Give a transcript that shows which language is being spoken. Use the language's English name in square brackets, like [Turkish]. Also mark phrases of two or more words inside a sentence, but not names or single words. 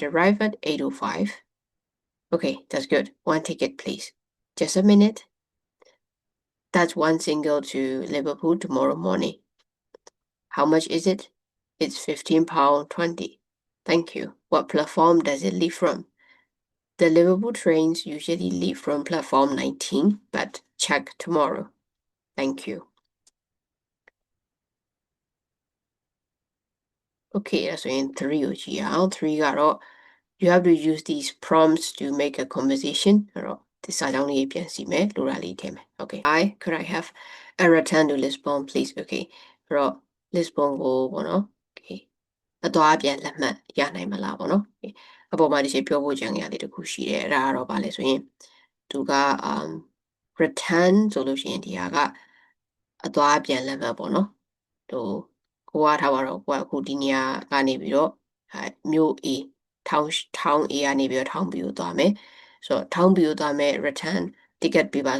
[English] arrived at 8:05 okay that's good one ticket please just a minute that's one single to Liverpool tomorrow morning how much is it it's £15.20 thank you what platform does it leave from the Liverpool trains usually leave from platform 19 but check tomorrow thank you okay that's in 3 [Burmese] ကိုကြည့်အောင်3ကတော့ [English] you have to use these prompts to make a conversation [Burmese] အဲ့တော့ဒီစာကြောင်းလေးပြန်စီမယ်လိုတာလေးထည့်မယ် [English] okay could I have a return to Lisbon please [Burmese] okay အဲ့တော့ Lisbon ကိုပေါ့နော် okay အသွားပြန်လက်မှတ်ရနိုင်မလားပေါ့နော် okay အပေါ်မှာဒီချိန်ပြောဖို့ကြံရလေးတစ်ခုရှိတယ်အဲ့ဒါကတော့ဗာလဲဆိုရင်သူကreturn ဆိုလို့ရှိရင်ဒီဟာကအသွားပြန်လက်မှတ်ပေါ့နော်ကိုကထားပါတော့ကိုကအခုဒီနေရာကနေပြီးတော့မြို့ A ထောင်း A ကနေပြီးတော့ထောင်း B ကိုသွားမယ်ဆိုတော့ထောင်း B ကိုသွားမယ် [English] return ticket [Burmese] ပေးပါ